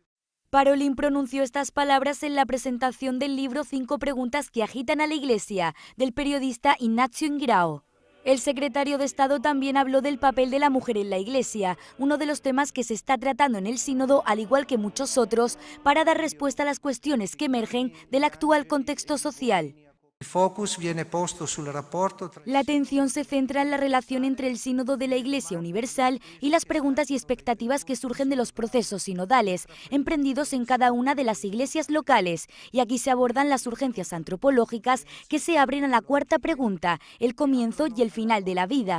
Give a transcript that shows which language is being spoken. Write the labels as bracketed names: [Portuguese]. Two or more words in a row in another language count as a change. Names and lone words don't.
[Spanish] Parolin pronunció estas palabras en la presentación del libro 5 preguntas que agitan a la Iglesia, del periodista Ignacio Ingrao. El secretario de Estado también habló del papel de la mujer en la Iglesia, uno de los temas que se está tratando en el sínodo, al igual que muchos otros, para dar respuesta a las cuestiones que emergen del actual contexto social. [Italian] il focus viene posto sul rapporto tra... [Spanish] La atención se centra en la relación entre el sínodo de la Iglesia Universal y las preguntas y expectativas que surgen de los procesos sinodales, emprendidos en cada una de las iglesias locales. Y aquí se abordan las urgencias antropológicas que se abren a la cuarta pregunta, el comienzo y el final de la vida.